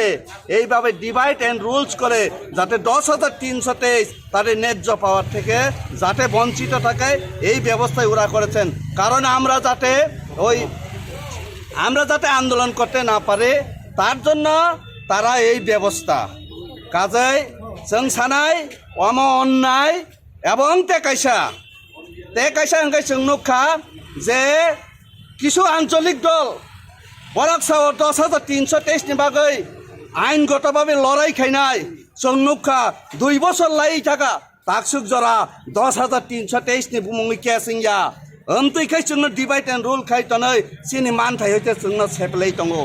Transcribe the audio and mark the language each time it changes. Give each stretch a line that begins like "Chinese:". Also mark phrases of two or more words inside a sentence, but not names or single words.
Bangla: এইভাবে
English: divide and rules
Bangla: করে যাতে 10,323 তাদের ন্যায্য পাওয়ার থেকে যাতে বঞ্চিত থাকে, এই ব্যবস্থায় ওরা করেছেন। কারণ আমরা যাতে আন্দোলন করতে না পারে তার জন্য তারা এই ব্যবস্থা।
Kok Borok: কাজেই जों सानाय अम अन्नाय एवं तेकाइसा हंखाय जों नुखा जे किसु आंचलिक दल बराकसाव 10,323 नि बागै आईनगतभावे लड़ाई खायनाय जों नुखा 2 बছর लाई थाका ताकसुक जरा 10,323 नि बुमुंगै केसिंया ओमतैखाय जोंनो
English: divide and rule
Kok Borok: खाय तनै सिनि मानथाय हयते जोंनो सेपलै दंगो।